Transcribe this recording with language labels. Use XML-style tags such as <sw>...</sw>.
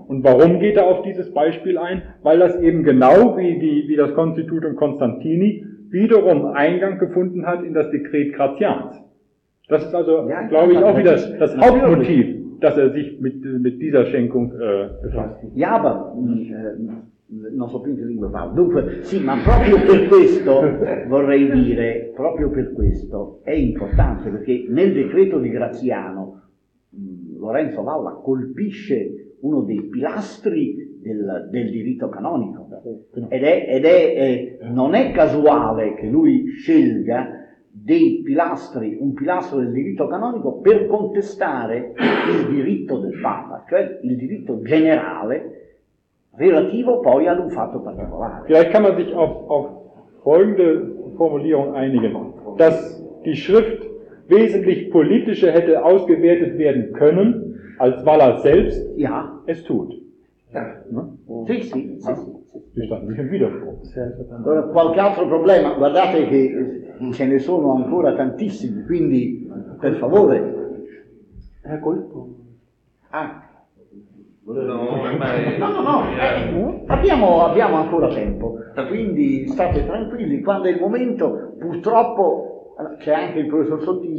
<de>Und warum geht er auf dieses Beispiel ein? Weil das eben genau wie das Constitutum Constantini wiederum Eingang gefunden hat in das Dekret Gratians. Das ist also, ja, glaube ich, auch wieder das Hauptmotiv, dass er sich mit dieser Schenkung befasst. Ja, aber</de> <it>non so più in che lingua parlo. Dunque, sì, ma proprio per questo vorrei dire, proprio per questo è importante, perché nel decreto di Graziano Lorenzo Valla colpisce uno dei pilastri del diritto canonico. Ed è non è casuale che lui scelga dei pilastri, un pilastro del diritto canonico, per contestare il diritto del Papa, cioè il diritto generale relativo poi ad un fatto particolare.</it> <de>Vielleicht kann man sich auf folgende Formulierung einigen, dass die Schrift wesentlich politischer hätte ausgewertet werden können, als Waller selbst es tut.</de> <it>Sì, sì, sì. Allora, qualche altro problema, guardate che ce ne sono ancora tantissimi, quindi per favore. Ecco. Abbiamo ancora tempo, quindi state tranquilli, quando è il momento, purtroppo c'è anche il professor Sottini.</it>